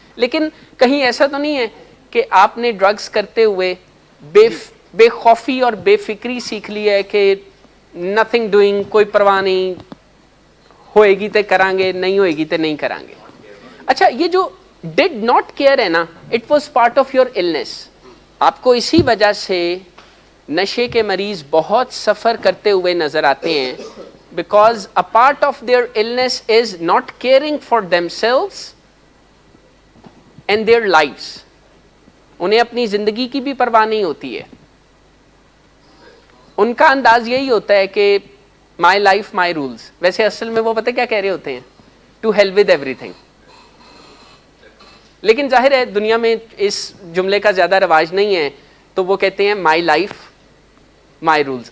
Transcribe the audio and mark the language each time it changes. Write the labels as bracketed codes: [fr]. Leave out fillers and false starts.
[ur] لیکن کہیں ایسا تو نہیں ہے کہ آپ نے ڈرگز کرتے ہوئے بے خوفی اور بے فکری سیکھ لی ہے کہ [en] nothing doing, [ur] کوئی پرواہ نہیں, ہوئے گی تے کریں گے, نہیں ہوئے گی تے نہیں کریں گے. اچھا, یہ جو [en] did not care [ur] ہے نا, [en] It was part of your illness. [ur] آپ کو اسی وجہ سے نشے کے مریض بہت سفر کرتے ہوئے نظر آتے ہیں [en] because a part of their illness is not caring for themselves and their lives. [ur] انہیں اپنی زندگی کی بھی پرواہ نہیں ہوتی ہے. ان کا انداز یہی ہوتا ہے کہ [en] My life my rules. [ur] ویسے اصل میں وہ پتہ کیا کہہ رہے ہوتے ہیں؟ [en] To heel with every thing. [ur] لیکن ظاہر ہے دنیا میں اس جملے کا زیادہ رواج نہیں ہے, تو وہ کہتے ہیں [en] My life my rules.